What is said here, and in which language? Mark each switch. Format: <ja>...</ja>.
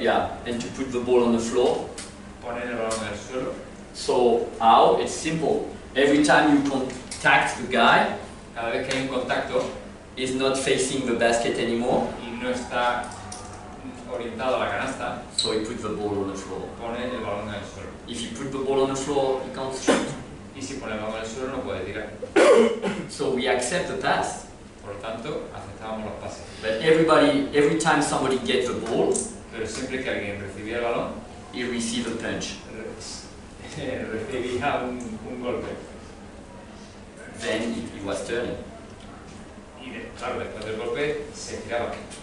<en>Yeah, and to put the ball on the floor.</en> <es>Poner el balón en el suelo.</es> <en>So how? It's simple. Every time you contact the guy,</en> <es>Cada vez que hay un contacto</es> <en>is not facing the basket anymore.</en> <es>y no está orientado a la canasta,</es> <en>So he puts the ball on the floor.</en> <es>pone el balón en el suelo.</es> <en>If you put the ball on the floor, he can't shoot.</en> <es>Y si pone el balón en el suelo, no puede tirar.</es> <en>So we accept the pass.</en> <es>Por lo tanto, aceptábamos los pases.</es> <en>But every time somebody gets the ball,</en> <es>Pero siempre que alguien recibía el balón,</es> <en>he receives a punch.</en> <es>recibía un golpe.</es> <en>Then he was turning.</en> <es>Y claro, después del golpe se giraba.</es>